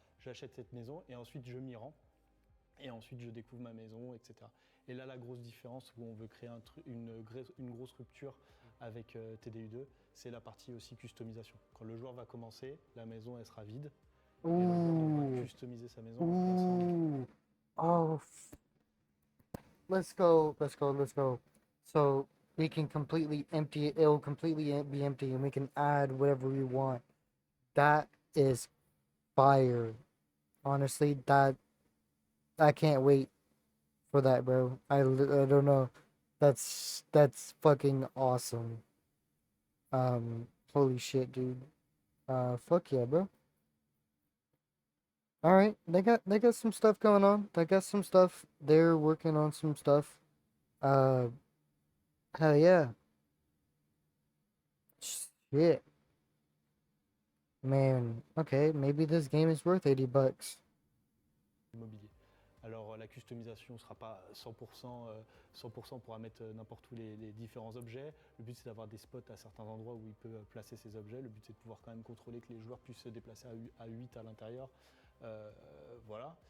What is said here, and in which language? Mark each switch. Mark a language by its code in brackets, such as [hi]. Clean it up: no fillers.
[fr] J'achète cette maison et ensuite je m'y rends. Et ensuite, je découvre ma maison, etc. Et là, la grosse différence où on veut créer une grosse rupture avec TDU2, c'est la partie aussi customisation. Quand le joueur va commencer, la maison, elle sera vide. Et le joueur va customiser sa maison. [en] Oh, let's go. So we can completely empty it. It'll completely be empty, and we can add whatever we want. That is fire. Honestly, I can't wait for that, bro. I don't know. That's fucking awesome. Holy shit, dude. Fuck yeah, bro. All right, they got some stuff going on. They got some stuff. They're working on some stuff. Hell yeah. Shit. Man, okay, maybe this game is worth $80. [fr] Immobilier. Alors la customisation ne sera pas 100% pourra mettre n'importe où les différents objets. Le but c'est d'avoir des spots à certains endroits où il peut placer ses objets. Le but c'est de pouvoir quand même contrôler que les joueurs puissent se déplacer à 8 à l'intérieur. Voilà.